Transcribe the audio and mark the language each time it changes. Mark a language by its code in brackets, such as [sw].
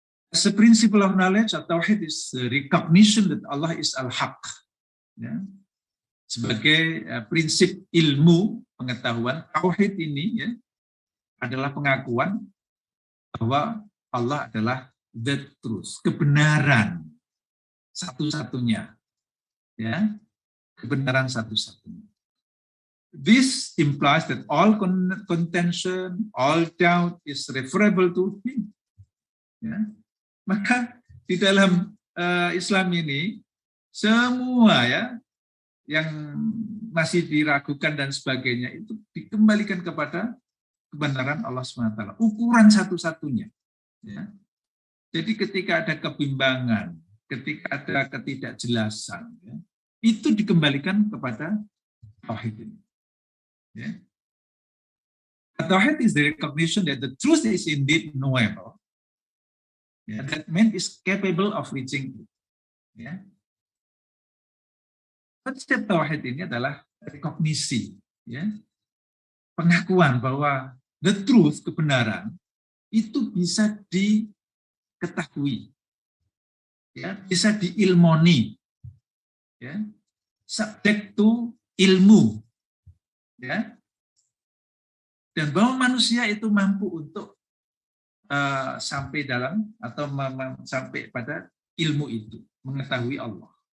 [en] As a principle of knowledge, tauhid is recognition that Allah is al-haq. [id] Ya. Sebagai prinsip ilmu pengetahuan, tauhid ini, ya, adalah pengakuan bahwa Allah adalah [en] the truth, [id] kebenaran satu-satunya, ya, kebenaran satu-satunya. [en] this implies that all contention, all doubt is referable to him. [id] Ya. Maka di dalam Islam ini semua ya yang masih diragukan dan sebagainya itu dikembalikan kepada kebenaran Allah SWT. Ukuran satu-satunya. Ya. Jadi ketika ada kebimbangan, ketika ada ketidakjelasan, ya, itu dikembalikan kepada tauhid ini. Ya. [en] Tauhid is the recognition that the truth is indeed knowable. Yeah, that man is capable of reaching it. [id] Ya. Konsep tauhid ini adalah rekognisi, ya, pengakuan bahwa [en] the truth, [id] kebenaran, itu bisa diketahui, ya, bisa diilmoni, ya, [en] subject to [id] ilmu, ya, dan bahwa manusia itu mampu untuk sampai dalam atau sampai pada ilmu itu, mengetahui Allah.